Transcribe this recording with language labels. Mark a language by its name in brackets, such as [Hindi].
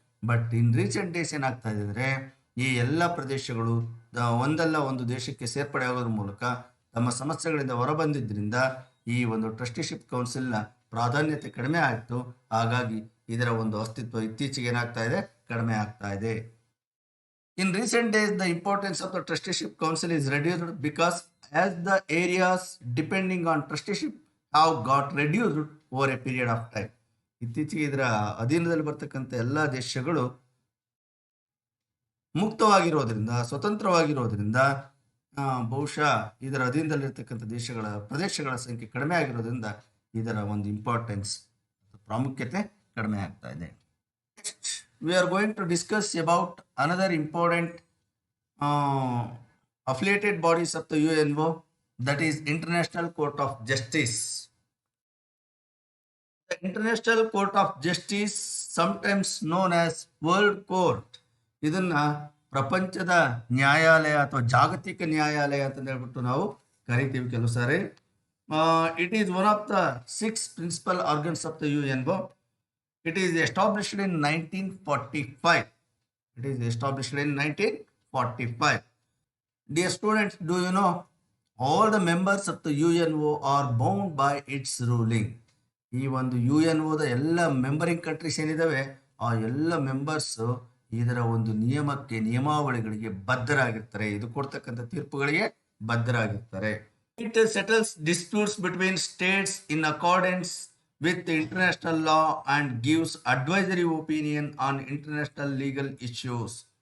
[English] but in recent days [Kannada] ಏನಾಗ್ತಾ ಇದೆ ಅಂದರೆ, ಈ ಎಲ್ಲ ಪ್ರದೇಶಗಳು ಒಂದಲ್ಲ ಒಂದು ದೇಶಕ್ಕೆ ಸೇರ್ಪಡೆ ಆಗೋದ್ರ ಮೂಲಕ ತಮ್ಮ ಸಮಸ್ಯೆಗಳಿಂದ ಹೊರಬಂದಿದ್ದರಿಂದ ಈ ಒಂದು ಟ್ರಸ್ಟಿಶಿಪ್ ಕೌನ್ಸಿಲ್ನ ಪ್ರಾಧಾನ್ಯತೆ ಕಡಿಮೆ ಆಯಿತು. ಹಾಗಾಗಿ ಇದರ ಒಂದು ಅಸ್ತಿತ್ವ ಇತ್ತೀಚೆಗೆ ಏನಾಗ್ತಾ ಇದೆ, ಕಡಿಮೆ ಆಗ್ತಾ ಇದೆ. [English] In recent days, the importance of the trusteeship council is reduced because as the areas depending on trusteeship have got reduced over a period of time. [Kannada] ಇತ್ತೀಚೆಗೆ ಇದರ ಅಧೀನದಲ್ಲಿ ಬರ್ತಕ್ಕಂಥ ಎಲ್ಲ ದೇಶಗಳು ಮುಕ್ತವಾಗಿರೋದ್ರಿಂದ, ಸ್ವತಂತ್ರವಾಗಿರೋದ್ರಿಂದ ಬಹುಶಃ ಇದರ ಅಧೀನದಲ್ಲಿರ್ತಕ್ಕಂಥ ಪ್ರದೇಶಗಳ ಸಂಖ್ಯೆ ಕಡಿಮೆ ಆಗಿರೋದ್ರಿಂದ ಇದರ ಒಂದು ಇಂಪಾರ್ಟೆನ್ಸ್, ಪ್ರಾಮುಖ್ಯತೆ ಕಡಿಮೆ ಆಗ್ತಾ ಇದೆ. [English] We are going to discuss about another important affiliated bodies of the UNO, that is International Court of Justice. The International Court of Justice, sometimes known as World Court, [Kannada] ಇದನ್ನ ಪ್ರಪಂಚದ ನ್ಯಾಯಾಲಯ ಅಥವಾ ಜಾಗತಿಕ ನ್ಯಾಯಾಲಯ ಅಂತ ಹೇಳ್ಬಿಟ್ಟು ನಾವು ಕರಿತೀವಿ ಕೆಲವು ಸಾರಿ. [English] It is one of the 6 principal organs of the UNO. It is established in 1945. It is established in 1945. Dear students, do you know all the members of the UNO are bound by its ruling? [Kannada] ಈ ಒಂದು UNOದ ಎಲ್ಲ ಮೆಂಬರಿಂಗ್ countries ಏನಿದಾವೆ, ಆ ಎಲ್ಲ members ಇದರ ಒಂದು ನಿಯಮಾವಳಿಗಳಿಗೆ ಬದ್ಧರಾಗಿರ್ತಾರೆ. ಇದು ಕೊಡ್ತಕ್ಕಂಥ ತೀರ್ಪುಗಳಿಗೆ ಬದ್ಧರಾಗಿರ್ತಾರೆ. [English] It settles disputes between states in accordance with the international law and gives advisory opinion on international legal issues.